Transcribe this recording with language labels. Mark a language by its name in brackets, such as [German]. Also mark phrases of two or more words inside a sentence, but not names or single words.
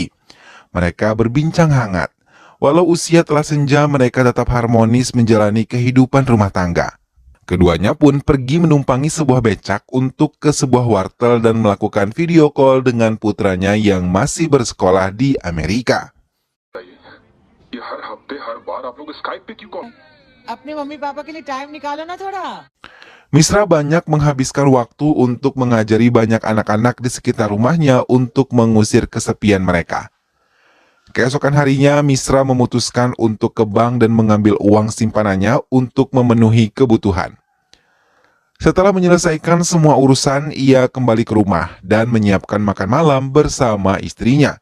[Indonesian] Mereka berbincang hangat. Walau usia telah senja, mereka tetap harmonis menjalani kehidupan rumah tangga. Keduanya pun pergi menumpangi sebuah becak untuk ke sebuah wartel dan melakukan video call dengan putranya yang masih bersekolah di Amerika. [Hindi] ये हर हफ्ते हर बार आप लोग स्काइप पे क्यों कॉल अपने मम्मी पापा के लिए टाइम निकालो ना थोड़ा। [Indonesian] Misra banyak menghabiskan waktu untuk mengajari banyak anak-anak di sekitar rumahnya untuk mengusir kesepian mereka. Keesokan harinya, Misra memutuskan untuk ke bank dan mengambil uang simpanannya untuk memenuhi kebutuhan. Setelah menyelesaikan semua urusan, ia kembali ke rumah dan menyiapkan makan malam bersama istrinya.